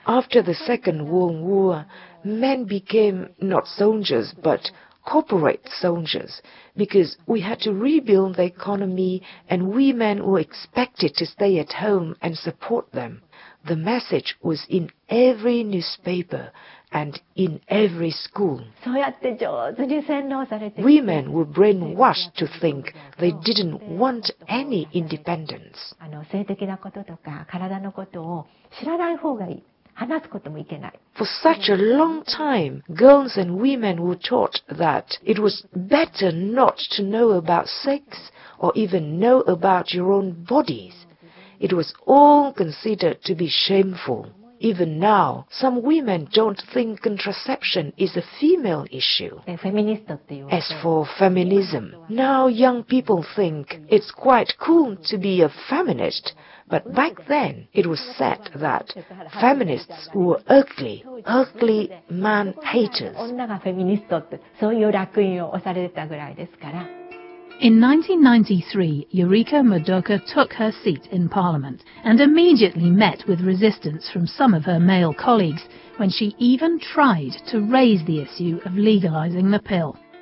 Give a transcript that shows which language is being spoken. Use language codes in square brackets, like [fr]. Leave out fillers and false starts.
[en] After the Second World War, men became not soldiers but corporate soldiers because we had to rebuild the economy and women were expected to stay at home and support them. The message was in every newspaper and in every school. [ja] そうやって上手に洗脳されて、 [en] Women were brainwashed to think they didn't want any independence. [ja] 性的なこととか体のことを知らない方がいい。話すこともいけない。 [en] For such a long time, girls and women were taught that it was better not to know about sex or even know about your own bodies. It was all considered to be shameful. Even now, some women don't think contraception is a female issue. As for feminism, now young people think it's quite cool to be a feminist, but back then it was said that feminists were ugly, ugly man haters. [ja] 女がフェミニストってそういう烙印を押されてたぐらいですから。 [en] In 1993, Yuriko Madoka took her seat in Parliament and immediately met with resistance from some of her male colleagues when she even tried to raise the issue of legalizing the pill.